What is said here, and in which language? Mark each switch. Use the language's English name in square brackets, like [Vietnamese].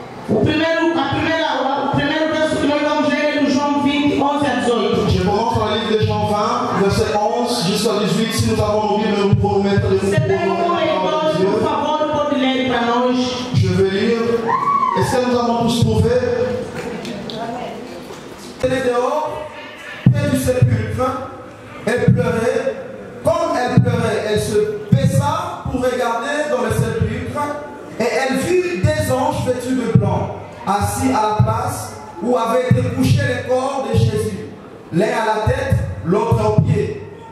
[Portuguese] O primeiro verso que nós vamos ler é do João 20, 11 a 18. [French] Je commence dans le livre de Jean 20, verset 11 jusqu'à 18. Si nous avons nos Bibles, nous pouvons mettre les mots. [Portuguese] Você tem um leitor, por favor, pode ler para nós. [French] Je vais lire. Est-ce que nous avons tous trouvé? Elle est dehors, près du sépulcre, elle pleurait. Comme elle pleurait, elle se baissa pour regarder dans le sépulcre et elle vit des anges vêtus de blanc, assis à la place où avait été couché le corps de Jésus, l'un à la tête, l'autre aux pieds.